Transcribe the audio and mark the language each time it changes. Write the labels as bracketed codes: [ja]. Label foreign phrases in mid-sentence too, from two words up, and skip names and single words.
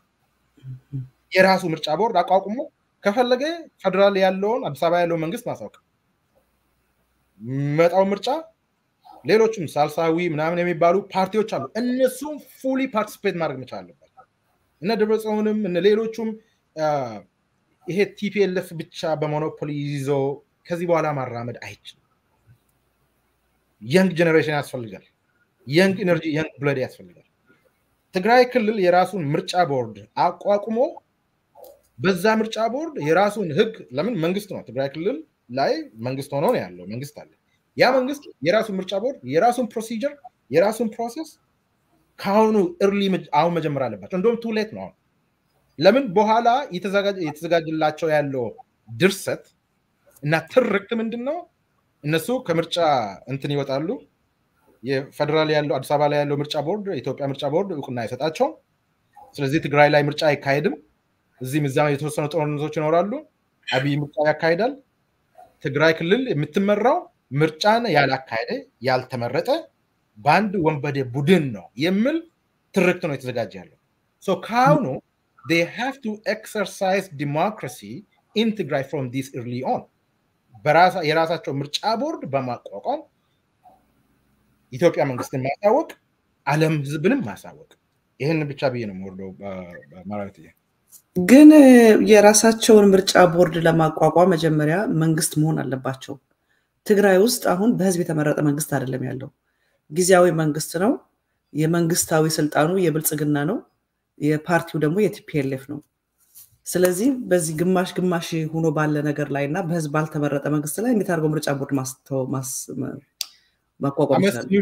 [am] የራሱ ምርጫ ቦርድ አቋቁሞ ከፈለገ ፌደራል ያለውን አዲስ አበባ ያለው መንግስት ማሳወቅ መጣው ምርጫ ሌሎችም ሳልሳዊ ምናምን የሚባሉ ፓርቲዎች አሉ እነሱም [en] fully participate [am] ማድረግ መቻል አለባቸው እነ ደብረጽዮንም እነ ሌሎችም ይሄ ቲፒኤልኤፍ ብቻ በሞኖፖሊ ይዞ ከዚህ በኋላ ማራመድ አይችልም [en] young generation [am] ያስፈልጋል [en] young energy young blood [am] ያስፈልጋል ትግራይ ክልል የራሱን ምርጫ ቦርድ አቋቁሞ በዛ ምርጫ ቦርድ የራሱን ህግ ለምን መንግስት ነው ትግራይ ክልል ላይ መንግስት ሆኖ ነው ያለው መንግስት አለ ያ መንግስት የራሱን ምርጫ ቦርድ የራሱን ፕሮሲጀር የራሱን ፕሮሰስ ካሁኑ early አሁን መጀመር አለባቸው እንደውም [en] too late [am] ነው ለምን በኋላ የተዘጋጀላቸው ያለው ድርሰት እና ትርክት ምንድነው እነሱ ከምርጫ እንትን ይወጣሉ የፌደራል ያለው አዲስ አበባ ላይ ያለው ምርጫ ቦርድ የኢትዮጵያ ምርጫ ቦርድ እውቅና አይሰጣቸው ስለዚህ ትግራይ ላይ ምርጫ አይካሄድም እዚህም እዛም የተወሰኑ ጦርነቶች ይኖራሉ አብይ ምርጫ ያካሂዳል ትግራይ ክልል የምትመራው ምርጫን ያላካሄደ ያልተመረጠ ባንድ ወንበዴ ቡድን ነው የሚል ትርክት ነው የተዘጋጀ ያለው so ካሁኑ [en] they have to exercise democracy in Tigray from this early on [am] የራሳቸው ምርጫ ቦርድ በማቋቋም ኢትዮጵያ መንግስትን ማሳወቅ ዓለም ህዝብንም ማሳወቅ ይሄን ብቻ ብዬ ነው ወርዶ ማለት ነው ግን የራሳቸውን ምርጫ ቦርድ ለማቋቋም መጀመሪያ መንግስት መሆን አለባቸው ትግራይ ውስጥ አሁን በህዝብ የተመረጠ መንግስት አይደለም ያለው ጊዜያዊ መንግስት ነው የመንግስታዊ ስልጣኑ የብልጽግና ነው የፓርቲው ደግሞ የቲፒኤልኤፍ ነው ስለዚህ በዚህ ግማሽ ሆኖ ባለ ነገር ላይና በህዝብ ባልተመረጠ መንግስት ላይ እንዴት አድርጎ ምርጫ ቦርድ ማቋቋም ይችላል